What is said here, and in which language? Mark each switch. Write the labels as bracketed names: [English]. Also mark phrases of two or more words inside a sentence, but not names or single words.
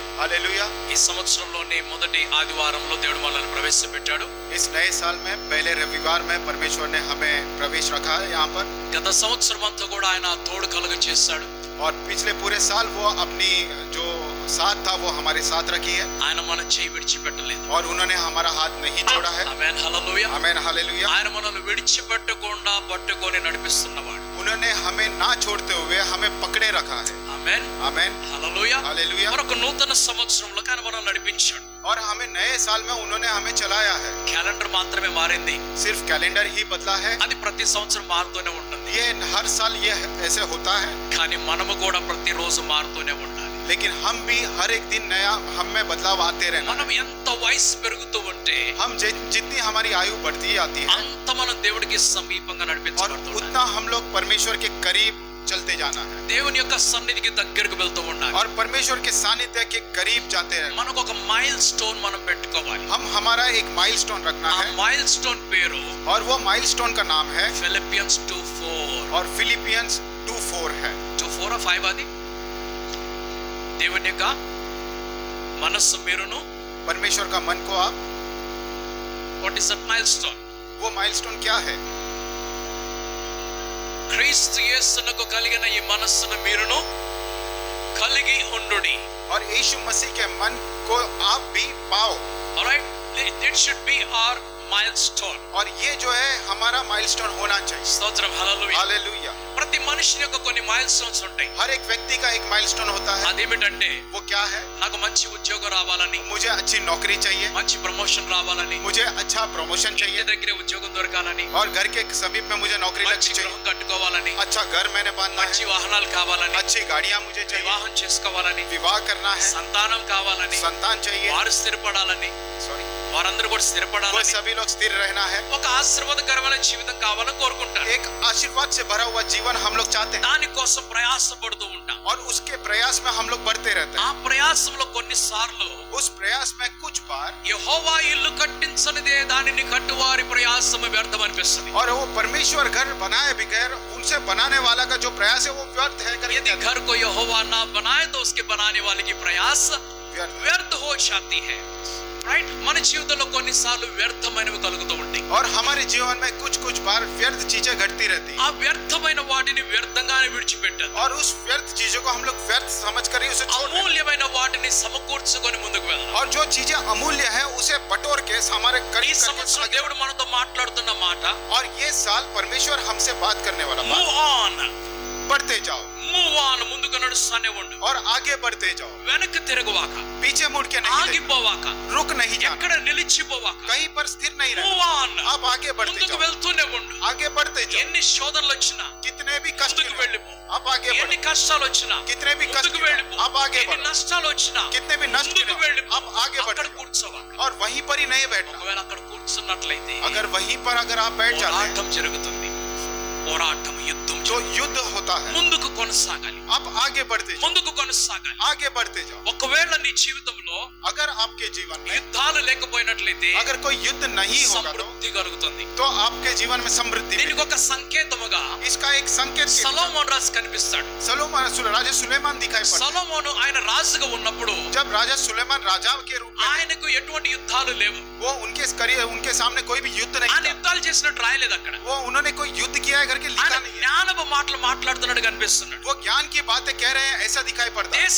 [Hindi] हालेलुया। [Telugu] ఈ సంవత్సరంలోని మొదటి ఆదివారంలో దేవుడు మనల్ని ప్రవేశపెట్టాడు. [Hindi] इस नए साल में पहले रविवार में परमेश्वर ने हमें प्रवेश रखा है यहाँ पर। [Telugu] గత సంవత్సరం అంతా కూడా ఆయన తోడు కలుగ చేశాడు. [Hindi] और पिछले पूरे साल वो अपनी जो साथ था वो हमारे साथ रखी है। [Telugu] ఆయన మన చేయి విడిచిపెట్టలేదు. [Hindi] और उन्होंने हमारा हाथ नहीं छोड़ा है। [Telugu] ఆమేన్ హల్లెలూయా. [Hindi] आमेन हालेलुया। [Telugu] ఆయన మనల్ని విడిచిపెట్టకుండా పట్టుకొని నడిపిస్తున్నవాడు. [Hindi] उन्होंने हमें ना छोड़ते हुए हमें पकड़े रखा है। [Telugu] ఆమేన్ [Hindi] आमेन [Telugu] హల్లెలూయా. [Hindi] हालेलुया। [Telugu] మరొక నూతన సంవత్సరంలో ఆయన మనల్ని నడిపించాడు. [Hindi] और हमें नए साल में उन्होंने हमें चलाया है। [Telugu] క్యాలెండర్ మాత్రమే మారింది. [Hindi] सिर्फ कैलेंडर ही बदला है। [Telugu] అది ప్రతి సంవత్సరం మారుతూనే ఉంటుంది. [Hindi] ये हर साल ये ऐसे होता है। [Telugu] కానీ మనము కూడా ప్రతిరోజు మారుతూనే ఉండాలి. [Hindi] लेकिन हम भी हर एक दिन नया हम में बदलाव आते रहना। [Telugu] మనం ఎంత వయసు పెరుగుతూ ఉంటే [Hindi] हम जितनी हमारी आयु बढ़ती जाती है [Telugu] అంత మనం దేవుడికి సమీపంగా [Hindi] और [Telugu] నడిపించబడుతున్నాం. [Hindi] उतना हम लोग परमेश्वर के करीब चलते जाना है [Telugu] దేవుని యొక్క సన్నిధికి దగ్గరకు వెళ్తూ ఉండాలి. [Hindi] और परमेश्वर के सानिध्य के करीब जाते रहना। [Telugu] మనకు ఒక మైల్ స్టోన్ మనం పెట్టుకోవాలి. [Hindi] हम हमारा एक माइलस्टोन रखना ఆ है [Telugu] మైల్ స్టోన్ పేరు [Hindi] और वो माइलस्टोन का नाम है [Telugu] ఫిలిపియన్స్ 2:4. [Hindi] और फिलिपियंस 2:4 है। [Telugu] 2:4 5 అది దేవుని యొక్క మనస్సు మీరును. [Hindi] परमेश्वर का मन को आप, [English] what is that milestone? [Hindi] वो माइलस्टोन क्या है? [Telugu] క్రీస్తు యేసునకు కలిగిన ఈ మనస్సును మీరును కలిగి ఉండుడి. [Hindi] और यीशु मसीह के मन को आप भी पाओ। [English] alright, it should be our milestone. [Hindi] और ये जो है हमारा माइलस्टोन होना चाहिए। [Telugu] స్తోత్రం హల్లెలూయా. [Hindi] हालेलुया। [Telugu] ప్రతి మనిషిని యొక్క కొన్ని మైల్ స్టోన్స్ ఉంటాయి. [Hindi] हर एक व्यक्ति का एक माइलस्टोन होता है। [Telugu] అదేమిటంటే [Hindi] वो क्या है? [Telugu] నాకు మంచి ఉద్యోగం రావాలని, [Hindi] मुझे अच्छी नौकरी चाहिए, [Telugu] మంచి ప్రమోషన్ రావాలని, [Hindi] मुझे अच्छा प्रमोशन [Telugu] ఇంటి [Hindi] चाहिए [Telugu] దగ్గరే ఉద్యోగం దొరకాలని, [Hindi] और घर के समीप में मुझे नौकरी [Telugu] మంచి [Hindi] लगनी चाहिए, [Telugu] గృహం కట్టుకోవాలని, [Hindi] अच्छा घर मैंने बांधना [Telugu] మంచి [Hindi] है, [Telugu] వాహనాలు కావాలని, [Hindi] अच्छी गाड़ियां मुझे चाहिए, [Telugu] వివాహం చేసుకోవాలని, [Hindi] विवाह करना है, [Telugu] సంతానం కావాలని, [Hindi] संतान चाहिए, [Telugu] వారు స్థిరపడాలని, [Hindi] सॉरी [Telugu] వారందరూ కూడా [Hindi] वो [Telugu] స్థిరపడాలని, [Hindi] सभी लोग स्थिर रहना है, [Telugu] ఒక ఆశీర్వాదకరమైన జీవితం కావాలని కోరుకుంటారు. [Hindi] एक आशीर्वाद से भरा हुआ जीवन हम लोग चाहते हैं [Telugu] దానికోసం ప్రయాసపడుతూ ఉంటాం. [Hindi] और उसके प्रयास में हम लोग बढ़ते रहते ఆ हैं। [Telugu] ప్రయాసంలో కొన్నిసార్లు [Hindi] उस प्रयास में कुछ बार [Telugu] యెహోవా ఇల్లు కట్టించనిదే దానిని కట్టువారి ప్రయాసము వ్యర్థం అనిపిస్తుంది. [Hindi] और वो परमेश्वर घर बनाए बगैर उनसे बनाने वाला का जो प्रयास है वो व्यर्थ है करके यदि कहते हैं। घर को यहोवा ना बनाए तो उसके बनाने वाले की प्रयास व्यर्थ। వ్యర్థ हो जाती है. [Telugu] రైట్, మన జీవితంలో కొన్నిసార్లు వ్యర్థమైనవి కలుగుతూ ఉంటాయి. [Hindi] और हमारे जीवन में कुछ बार व्यर्थ चीजें घटती रहती ఆ हैं [Telugu] వ్యర్థమైన వాటిని వ్యర్థంగానే విడిచిపెట్టారు. [Hindi] और उस व्यर्थ चीजों को हम लोग व्यर्थ समझकर ही उसे छोड़ देते हैं। [Telugu] అమూల్యమైన వాటిని సమకూర్చుకొని ముందుకు వెళ్దాం. [Hindi] और जो चीजें अमूल्य है उसे बटोर के हमारे [Telugu] ఈ [Hindi] करीब करके [Telugu] సంవత్సరం [Hindi] आगे [Telugu] దేవుడు మనతో మాట్లాడుతున్న మాట, [Hindi] और ये साल परमेश्वर हमसे बात करने वाला बात, [English] move on, [Hindi] बढ़ते जाओ [English] move on, [Telugu] ముందుకు నడుస్తానే ఉండు, [Hindi] और आगे बढ़ते जाओ, [Telugu] వెనక్కి తిరగవాక, [Hindi] पीछे मुड़ के नहीं देखना, [Telugu] ఆగిపోవాక, [Hindi] रुक नहीं जाना, [Telugu] ఎక్కడ నిలిచిపోవాక, [Hindi] कहीं पर स्थिर नहीं रहना, [English] move on, [Hindi] आप आगे बढ़ते [Telugu] ముందుకు [Hindi] जाओ, [Telugu] వెళ్తూనే ఉండు. [Hindi] आगे बढ़ते जाओ, [Telugu] ఎన్ని శోధనలు వచ్చినా [Hindi] कितने भी कष्ट [Telugu] ముందుకు [Hindi] मिले, [Telugu] వెళ్ళిపో. [Hindi] आप आगे [Telugu] ఎన్ని [Hindi] बढ़ो, [Telugu] కష్టాలు వచ్చినా [Hindi] कितने भी कष्ट [Telugu] ముందుకు [Hindi] मिले, [Telugu] వెళ్ళిపో. [Hindi] आप आगे [Telugu] ఎన్ని [Hindi] बढ़ो, [Telugu] నష్టాలు వచ్చినా [Hindi] कितने भी नष्ट [Telugu] ముందుకు [Hindi] मिले, [Telugu] వెళ్ళిపో. [Hindi] आप आगे [Telugu] అక్కడ [Hindi] बढ़ते जाओ, [Telugu] కూర్చోవాక. [Hindi] और वहीं पर ही नहीं बैठना। [Telugu] ఒకవేళ అక్కడ కూర్చున్నట్లయితే [Hindi] अगर वहीं पर अगर आप बैठ जाते हैं [Telugu] పోరాటం జరుగుతుంది. పోరాటం, యుద్ధం [Hindi] जो युद्ध होता है, [Telugu] ముందుకు కొనసాగాలి, [Hindi] आप आगे बढ़ते जाओ, [Telugu] ముందుకు కొనసాగాలి. [Hindi] आगे बढ़ते जाओ। [Telugu] ఒకవేళ నీ జీవితంలో [Hindi] अगर आपके जीवन में [Telugu] యుద్ధాలు లేకపోయినట్లయితే [Hindi] अगर कोई युद्ध नहीं होगा [Telugu] సమృద్ధి కలుగుతుంది. [Hindi] तो आपके जीवन में समृद्धि [Telugu] దీనికి [Hindi] मिलेगी। [Telugu] ఒక సంకేతముగా [Hindi] इसका एक संकेत [Telugu] సొలొమోను రాజు కనిపిస్తాడు. [Hindi] राजा सुलेमान दिखाई पड़ता సొలొమోను ఆయన రాజుగా ఉన్నప్పుడు है। जब राजा सुलेमान राजा के रूप में [Telugu] ఆయనకు ఎటువంటి యుద్ధాలు లేవు. [Hindi] वो उनके सामने कोई भी युद्ध नहीं [Telugu] ఆయన [Hindi] था। [Telugu] యుద్ధాలు చేసినట్టు రాయలేదు అక్కడ. [Hindi] वो उन्होंने कोई युद्ध किया है करके लिखा [Telugu] ఆయన [Hindi] नहीं है। [Telugu] జ్ఞానపు మాటలు మాట్లాడుతున్నాడు కనిపిస్తున్నాడు. [Hindi] वो ज्ञान की बातें कह रहे हैं ऐसा दिखाई पड़ता है।